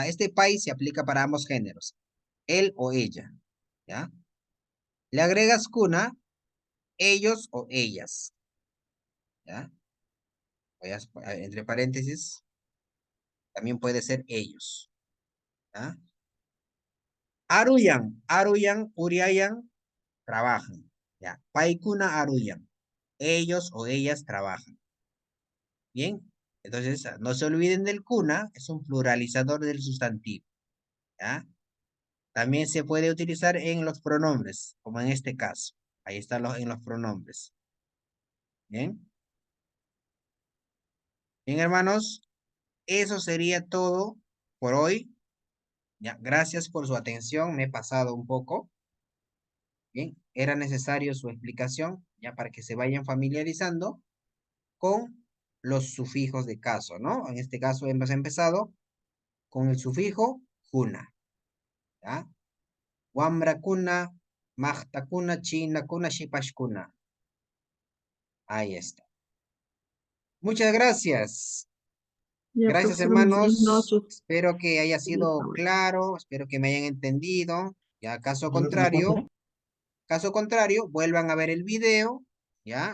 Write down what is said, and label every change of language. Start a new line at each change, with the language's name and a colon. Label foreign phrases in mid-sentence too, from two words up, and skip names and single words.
Spanish: Este pai se aplica para ambos géneros. Él o ella. ¿Ya? Le agregas cuna, ellos o ellas. ¿Ya? Entre paréntesis, también puede ser ellos. ¿Ya?
Quechua: Aruyan, uriayan, trabajan. ¿Ya? Paikuna aruyan.
Spanish: Ellos o ellas trabajan. Bien. Entonces, no se olviden del kuna, es un pluralizador del sustantivo. ¿Ya? También se puede utilizar en los pronombres, como en este caso. Ahí están en los pronombres. Bien. Bien, hermanos, eso sería todo por hoy. Ya, gracias por su atención. Me he pasado un poco. Bien, era necesario su explicación, ya para que se vayan familiarizando con los sufijos de caso, ¿no? En este caso hemos empezado con el sufijo kuna, ¿ya?
Quechua: Wamra kuna, mahta kuna, china kuna, shipash kuna.
Spanish: Ahí está. Muchas gracias. Ya, Gracias, profesor, muy buenas hermanos. noches. Espero que haya Feliz sido sábado. claro, espero que me hayan entendido. Ya, Profesor, caso contrario, vuelvan a ver el video, ya.